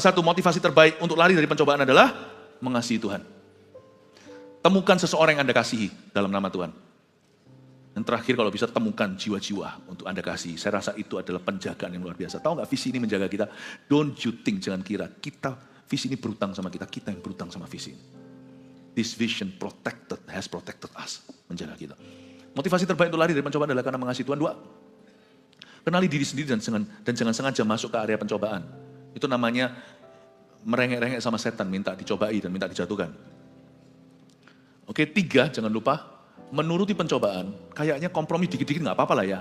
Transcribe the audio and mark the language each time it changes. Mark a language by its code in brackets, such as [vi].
[id] Satu, motivasi terbaik untuk lari dari pencobaan adalah mengasihi Tuhan. Temukan seseorang yang Anda kasihi dalam nama Tuhan. Dan terakhir kalau bisa temukan jiwa-jiwa untuk Anda kasih. Saya rasa itu adalah penjagaan yang luar biasa. Tahu nggak visi ini menjaga kita? [en] Don't you think, [id] jangan kira. Visi ini berutang sama kita yang berutang sama visi ini. [en] This vision has protected us. [id] Menjaga kita. Motivasi terbaik untuk lari dari pencobaan adalah karena mengasihi Tuhan. 2, kenali diri sendiri dan jangan sengaja masuk ke area pencobaan. Itu namanya merengek-rengek sama setan, minta dicobai dan minta dijatuhkan. Oke, 3, jangan lupa. Menuruti pencobaan, kayaknya kompromi dikit-dikit gak apa-apa lah ya.